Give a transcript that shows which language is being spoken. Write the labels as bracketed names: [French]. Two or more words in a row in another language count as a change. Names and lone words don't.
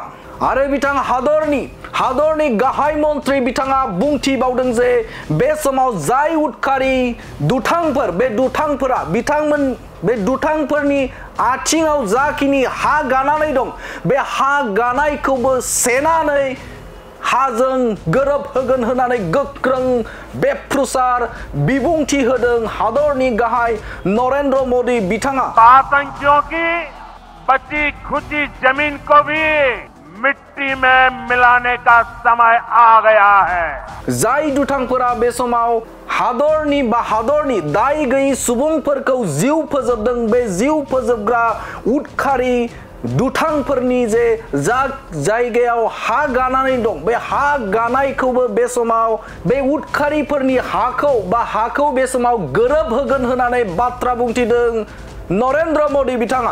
[Bodo] आरो बिथां हादरनि गाहाय मन्त्रि बिथाङा बुंथिबावदों जे बे समाव जाय उदखारि दुथांफोर बे दुथांफोरा बे दुथांफोरनि आथिङाव जाखिनि हा गानानै दं बे हा गानायखौबो सेनानै हाजों गोरोब होगोन होननानै गोख्रों बेफ्रुसार बिबुंथि होदों हादरनि गाहाय नरेन्द्र मोदी बिथाङा। [Hindi] आतंकियों की बची खुची जमीन को भी मिट्टी में मिलाने का समय आ गया है। [Bodo] जाय दुथांफोरा बे समाव हादरनि दाय गैयै सुबुंफोरखौ जिउ फोजोबदों बे जिउ फोजोबग्रा उदखारि दुथांफोरनि जे जायगायाव हा गानानै दं बे हा गानायखौबो बे समाव बे उदखारिफोरनि हाखौ बे समाव गोरोब होगोन होननानै बाथ्रा बुंथिदों नरेन्द्र मोदी बिथाङा।